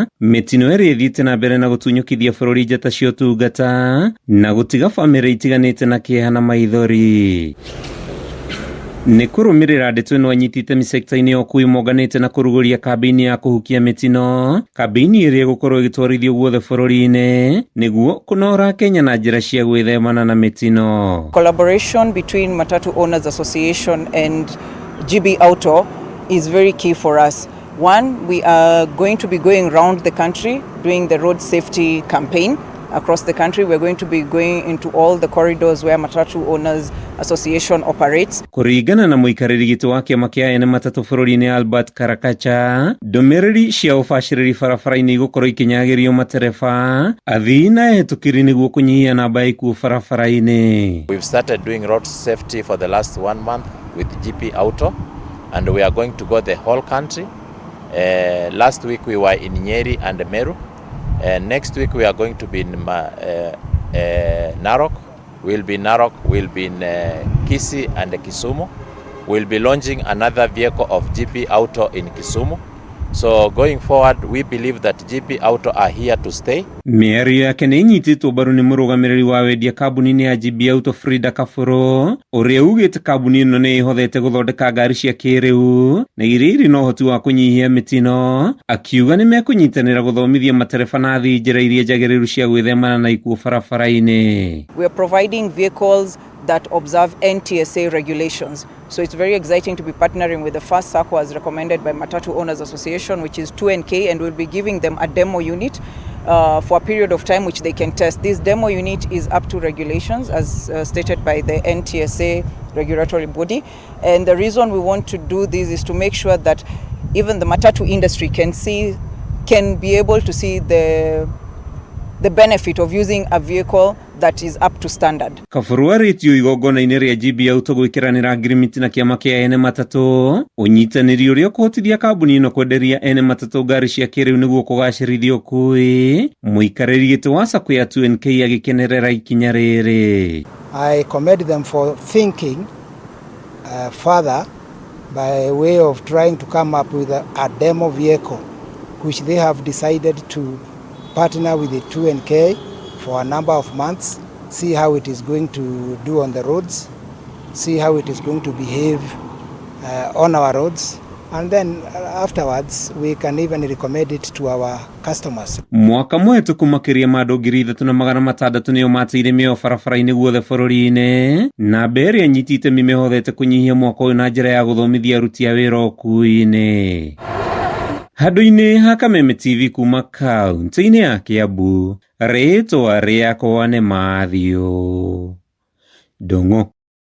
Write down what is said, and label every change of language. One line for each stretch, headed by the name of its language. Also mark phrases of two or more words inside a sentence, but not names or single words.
Kikuyu: Mĩtino ĩrĩa ĩthiĩte na mbere na gũtunyũkithia bũrũri njata cia ũtungata na gũtiga bamĩrĩ itiganĩte na kĩeha na maithori. Nĩ kũrũmĩrĩra ndeto ĩno anyitĩte sector-inĩ ya ũkui monganĩte na kũrugũria kambaini ya kũhukia mĩtino, kambaini ĩrĩa ĩgũkorwo ĩgĩtwarithio guothe bũrũri-inĩ nĩguo kũnora Kenya na njĩra cia gwĩthemana na mĩtino.
English: Collaboration between Matatu Owners Association and GB Auto is very key for us. One, we are going to be going around the country doing the road safety campaign across the country. We're going to be going into all the corridors where Matatu Owners Association operates.
Kikuyu: Kũringana na mũikarĩri gĩtĩ wa kĩama kĩa ene matatũ bũrũri-inĩ Albert Karakacha, ndũmĩrĩri cia ũbacĩrĩri barabara-inĩ igũkorwo ikinyagĩrio matereba, athii na ehĩtũkĩri nĩguo kũnyihia namba ya ikuũ barabara-inĩ.
English: We've started doing road safety for the last 1 month with GP Auto, and we are going to go the whole country. Last week we were in NJIRA and Meru. Next week we are going to be in Narok. We'll be in Narok, we'll be in Kisii and Kisumu. We'll be launching another vehicle of GP Auto in Kisumu. So going forward, we believe that GP Auto are here to stay.
Kikuyu: Mĩario yake nĩ inyitĩtwo mbaru nĩ mũrũgamĩrĩri wa wendia kambuni-inĩ ya GP Auto Frida Kaburu, ũrĩa ugĩte kambuni ĩno nĩ ĩhothete gũthondeka ngari cia kĩrĩu na iria irĩ na ũhoti wa kũnyihia mĩtino, akiuga nĩ mekũnyitanĩra gũthomithia matereba na athii njĩra iria njagĩrĩru cia gwĩthemana na ikuũ barabara-inĩ.
English: We are providing vehicles that observe NTSA regulations. So it's very exciting to be partnering with the first SACCO as recommended by Matatu Owners Association, which is 2NK, and we'll be giving them a demo unit for a period of time which they can test. This demo unit is up to regulations as stated by the NTSA regulatory body. And the reason we want to do this is to make sure that even the Matatu industry can be able to see the benefit of using a vehicle that is up to standard.
Kikuyu: Kaburu arĩtio igongona-inĩ rĩa GB Auto gwĩkĩranĩra ngirimiti na kĩama kĩa ene matatũ, ũnyitanĩri ũrĩa ũkũhotithia kambuni ĩno kwenderia ene matatũ ngari cia kĩrĩu nĩguo kũgacĩrithia ũkui. Mũikarĩri gĩtĩ wa SACCO ya 2NK agĩkenerera ikinya rĩrĩ.
English: I commend them for thinking further by way of trying to come up with a demo vehicle which they have decided to partner with the 2NK for a number of months, see how it is going to do on the roads, see how it is going to behave on our roads, and then afterwards we can even recommend it to our customers.
Kikuyu: Mwaka mũhetũku makĩria ma andũ 3,600 nĩo mateire mĩoyo barabara-inĩ guothe bũrũri-inĩ, na mbere anyitĩte mĩmehothete kũnyihia mwaka ũyũ na njĩra ya gũthomithia aruti a wĩra ũkui-inĩ. Handũ-inĩ ha Kameme TV kuma kaunti-inĩ ya Kiambu, rĩtwa rĩakwa nĩ Mathio Ndung'u.